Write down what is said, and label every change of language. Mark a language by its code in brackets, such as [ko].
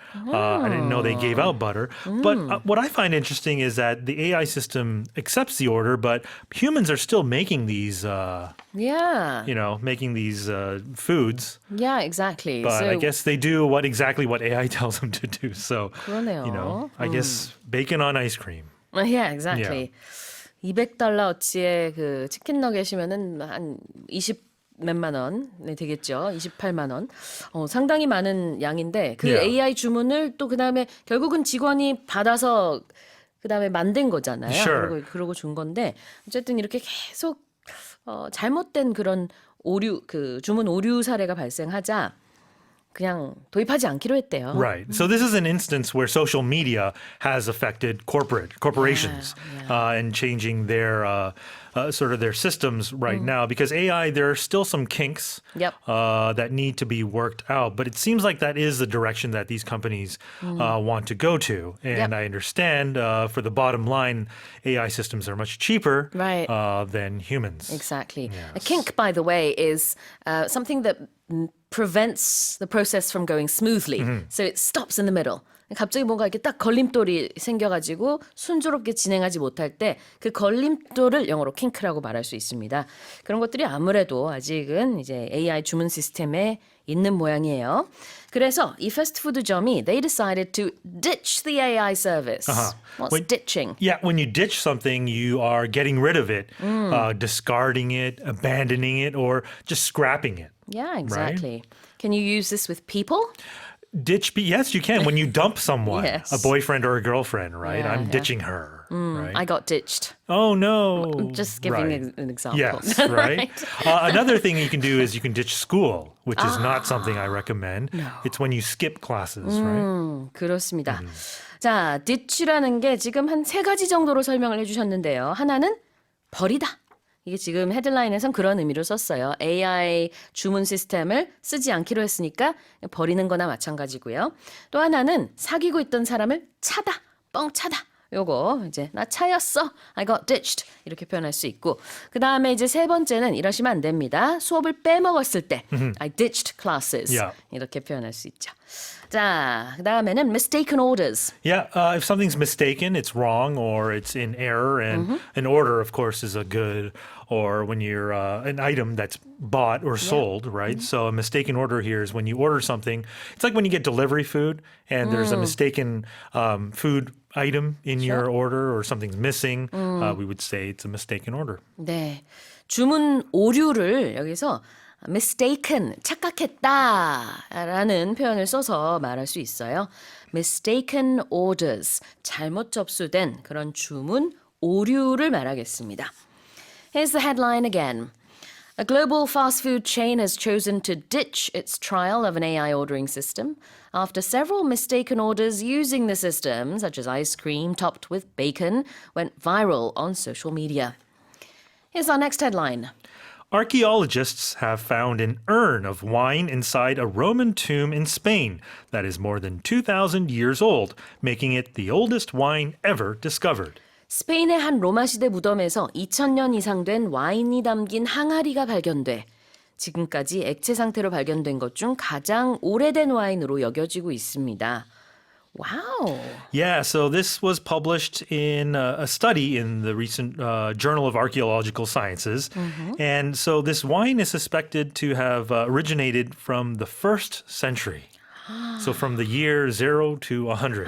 [en] I didn't know they gave out butter. But what I find interesting is that the AI system accepts the order, but humans are still making these, making these foods. Yeah, exactly. But so, I guess they do exactly what AI tells them to do. So, [ko] 그러네요. [en] I guess bacon on ice cream. Yeah, exactly. [ko] $200어치의 그 치킨 너겟이면은 한 20 몇만 원 되겠죠. 28만 원. 상당히 많은 양인데 그 AI 주문을 또 그다음에 결국은 직원이 받아서 그다음에 만든 거잖아요. [en] Sure. [ko] 그러고 준 건데 어쨌든 이렇게 계속 잘못된 그런 주문 오류 사례가 발생하자 그냥 도입하지 않기로 했대요. [en] Right. So this is an instance where social media has affected corporations and changing their sort of their systems right now because AI, there are still some kinks that need to be worked out. But it seems like that is the direction that these companies want to go to. And I understand for the bottom line, AI systems are much cheaper than humans. Exactly. Yes. A kink, by the way, is something that prevents the process from going smoothly. So it stops in the middle. [ko] 갑자기 뭔가 이렇게 딱 걸림돌이 생겨가지고 순조롭게 진행하지 못할 때 그 걸림돌을 영어로 킹크라고 말할 수 있습니다. 그런 것들이 아무래도 아직은 이제 AI 주문 시스템에 있는 모양이에요. 그래서 이 패스트푸드점이 [en] they decided to ditch the AI service. What's ditching? Yeah, when you ditch something, you are getting rid of it, discarding it, abandoning it, or just scrapping it. Yeah, exactly. Can you use this with people? Yes, you can. When you dump someone, Yes. a boyfriend or a girlfriend, right? Yeah, I'm ditching her, right? I got ditched. Oh, no. Just giving an example. Yes, right? Another thing you can do is you can ditch school, which is not something I recommend. No. It's when you skip classes, right? [ko] 그렇습니다. 자, ditch라는 게 지금 한 3가지 정도로 설명을 해주셨는데요. 하나는 버리다. 이게 지금 헤드라인에선 그런 의미로 썼어요. AI 주문 시스템을 쓰지 않기로 했으니까 버리는 거나 마찬가지고요. 또 하나는 사귀고 있던 사람을 차다, 뻥 차다. 요거 이제 나 차였어. [en] I got ditched. [ko] 이렇게 표현할 수 있고. 그다음에 이제 세 번째는 이러시면 안 됩니다. 수업을 빼먹었을 때 [en] I ditched classes. [ko] 이렇게 표현할 수 있죠. 자, 그다음에는 mistaken orders. [en] Yeah, if something's mistaken, it's wrong or it's in error. And an order, of course, is a good or when you're an item that's bought or sold, right? So a mistaken order here is when you order something. It's like when you get delivery food and there's a mistaken food item in your order or something's missing. We would say it's a mistaken order. [ko] 네, 주문 오류를 여기서 mistaken, 착각했다라는 표현을 써서 말할 수 있어요. mistaken orders, 잘못 접수된 그런 주문 오류를 말하겠습니다. [en] Here's the headline again. A global fast food chain has chosen to ditch its trial of an AI ordering system after several mistaken orders using the system, such as ice cream topped with bacon, went viral on social media. Here's our next headline. Archaeologists have found an urn of wine inside a Roman tomb in Spain that is more than 2,000 years old, making it the oldest wine ever discovered. [ko] 스페인의 한 로마 시대 무덤에서 2000년 이상 된 와인이 담긴 항아리가 발견돼 지금까지 액체 상태로 발견된 것 중 가장 오래된 와인으로 여겨지고 있습니다. [en] Wow. Yeah, so this was published in a study in the recent Journal of Archaeological Sciences. And so this wine is suspected to have originated from the first century. So from the year 0 to 100.